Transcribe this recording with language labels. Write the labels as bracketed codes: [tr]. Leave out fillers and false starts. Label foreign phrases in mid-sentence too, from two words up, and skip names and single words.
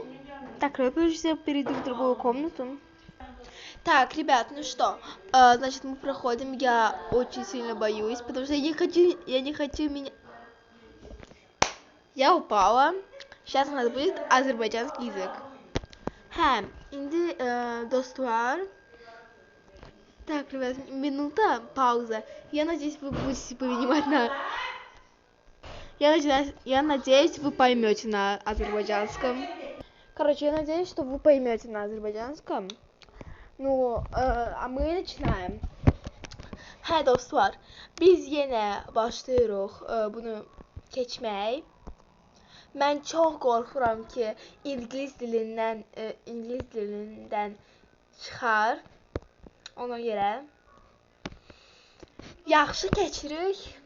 [ru] Так, ребят, я перейду в другую комнату. Так, ребят, ну что, значит, мы проходим. Я очень сильно боюсь, потому что я не хочу меня... Я упала. Сейчас у нас будет азербайджанский язык. [az] Indi dostlar. [ru] Так, ребят, минута, пауза. Я надеюсь, вы будете понимать на... Я надеюсь, вы поймете на азербайджанском. Короче, я надеюсь, что вы поймете на азербайджанском. Ну, а мы начинаем. [az] Dostlar, biz yenə başlayırıq bunu keçmək. Mən çox qorxuram ki, ingilis dilindən çıxar. Ona görə yaxşı keçirik.